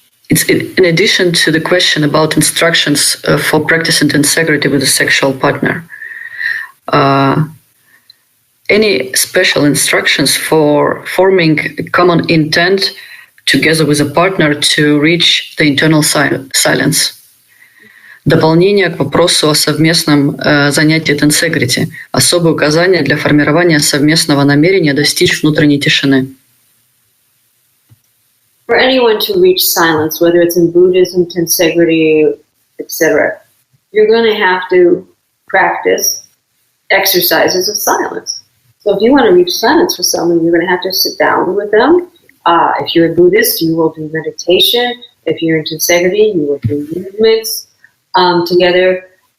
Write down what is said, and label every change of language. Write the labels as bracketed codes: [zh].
[en] It's in addition to the question about instructions for practicing Tensegriti with a sexual partner. Any special instructions for forming a common intent together with a partner to reach the internal silence? [ru] Дополнение к вопросу о совместном занятии Тенсегрити. Особые указания для формирования совместного намерения достичь внутренней тишины. [en] For anyone to reach silence, whether it's in Buddhism, Tensegriti, etc., you're going to have to practice exercises of silence. So if you want to reach silence for someone, you're going to have to sit down with them. If you're a Buddhist, you will do meditation. If you're in Tensegriti, you will do movements together.